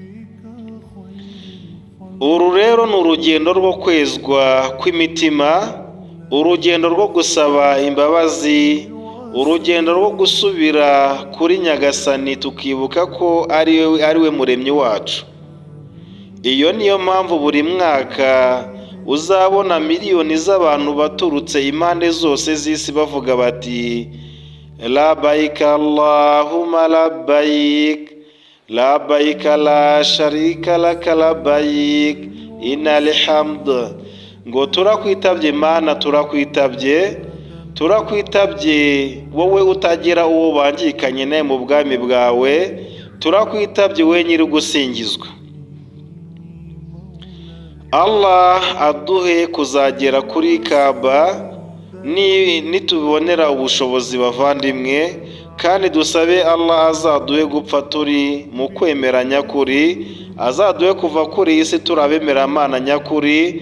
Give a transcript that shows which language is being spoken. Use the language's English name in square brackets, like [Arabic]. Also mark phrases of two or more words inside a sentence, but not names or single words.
[Kinyarwanda] Uru rero ni urugendo rwo kwezwa kw'imitima, urugendo rwo gusaba imbabazi, urugendo rwo gusubira kuri Nyagasani tukibuka ko ari we muremyi wacu. Iyo niyo mpamvu buri mwaka uzabona miliyoni z'abantu baturutse impande zose z'isi bavuga bati [Arabic] لبيك اللهم لبيك، لبيك لا شريك لك لبيك، إن الحمد. [Kinyarwanda] Ngo turakwitabye Mana, turakwitabye wowe utagira uwo bangikanye nawe mu bwami bwawe, turakwitabye we nyiri gusingizwa. Allah aduhe kuzagera kuri Kaaba nitubonera ubushobozi bavandimwe, kandi dusabe Allah azaduhe gupfa turi mu kwemera nyakuri, azaduhe kuva kuri iyi si turabemera Imana nyakuri.